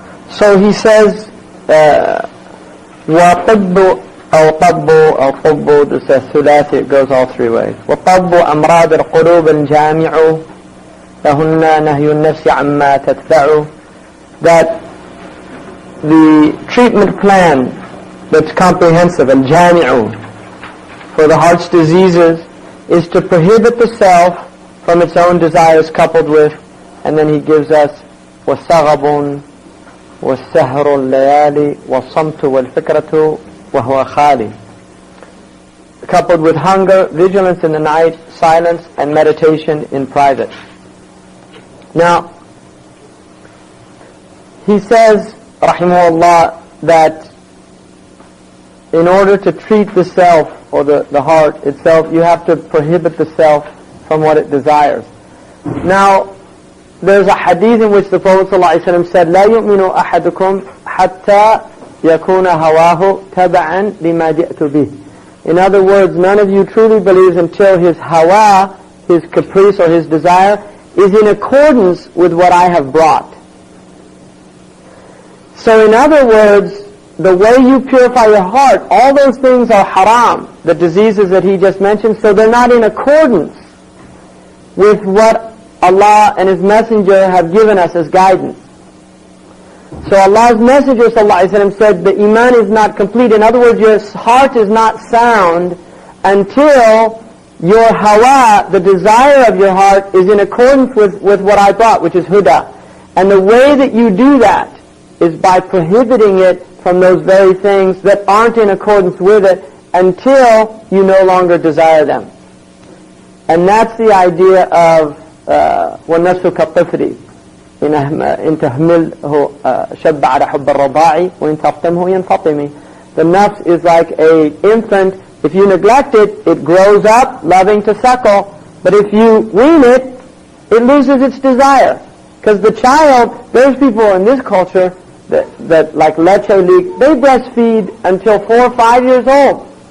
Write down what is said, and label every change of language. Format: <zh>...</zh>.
<en>So he says,</en> <ar>وَطِبُّ أو طب أو طب,</ar> <en>this is a thulathi, it goes all three ways.</en> <ar>وطب أمراض القلوب الجامع لهن نهي النفس عما تتبع.</ar> <en>That the treatment plan that's comprehensive, الجامع, for the heart's diseases is to prohibit the self from its own desires coupled with, and then he gives us</en> <ar>وَالسَّغَبٌ وَالسَّهْرُ اللَّيَالِ وَالصَّمْتُ وَالْفِكْرَةُ وَهُوَ خَالِ,</ar> <en>coupled with hunger, vigilance in the night, silence, and meditation in private. Now, he says, rahimahullah, that in order to treat the self, or the heart itself, you have to prohibit the self from what it desires. Now, there's a hadith in which the Prophet ﷺ said,</en> <ar>لا يؤمن أحدكم حتى يكون هواه تبعا لما جئت به.</ar> <en>In other words, none of you truly believes until his hawa, his caprice or his desire, is in accordance with what I have brought. So in other words, the way you purify your heart, all those things are haram, the diseases that he just mentioned, so they're not in accordance with what Allah and His Messenger have given us as guidance. So Allah's Messenger ﷺ said the iman is not complete. In other words, your heart is not sound until your hawa, the desire of your heart, is in accordance with what I brought, which is huda. And the way that you do that is by prohibiting it from those very things that aren't in accordance with it until you no longer desire them. And that's the idea of</en> <ar>وَالنَّفْسُ كَالطِّفْلِ إن تهمله شب على حب الرضاع وإن تفطمه ينفطم.</ar> <en>The nafs is like a infant. If you neglect it, it grows up loving to suckle. But if you wean it, it loses its desire. Because the child, there's people in this culture that like leche leak, they breastfeed until 4 or 5 years old.</en>